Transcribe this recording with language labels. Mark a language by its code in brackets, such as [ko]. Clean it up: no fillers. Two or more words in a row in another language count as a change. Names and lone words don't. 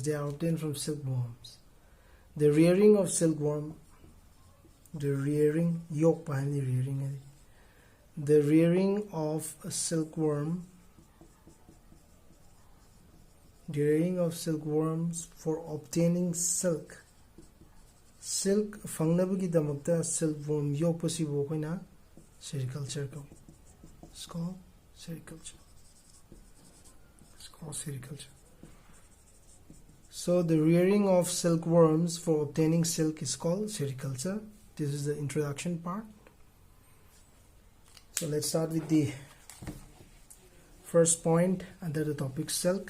[en] They are obtained from silkworms. The rearing of silkworm, the rearing of a silkworm, the rearing of silkworms for obtaining silk. [mni] Silk fangnabagi damakta silkworm yokpasibo koina sericulture ko. [en] It's called sericulture. It's called sericulture. So the rearing of silkworms for obtaining silk is called sericulture. This is the introduction part. So let's start with the first point under the topic silk.